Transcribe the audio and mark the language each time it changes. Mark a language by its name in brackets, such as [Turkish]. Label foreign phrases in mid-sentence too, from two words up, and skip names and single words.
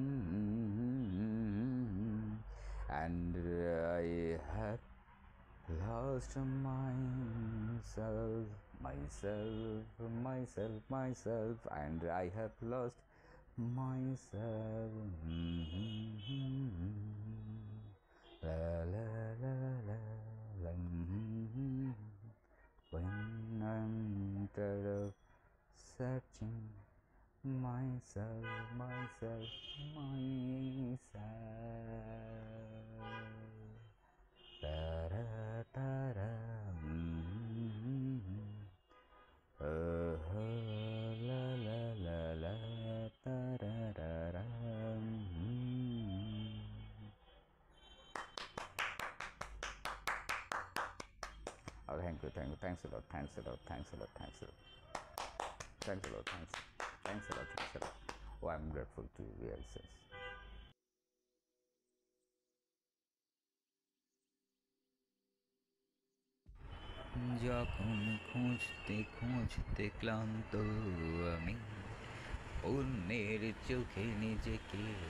[English] And I have lost myself, and I have lost myself. La la la la la. When I'm tired of searching myself. Ta-ra-ta-ra. La la la la. Ta-ra-ra-ra. Oh, thanks a lot. Oh, I'm grateful to you, yes. [Bangla] যখন খুঁজতে ক্লান্ত আমি অন্যের চোখে নিজেকে,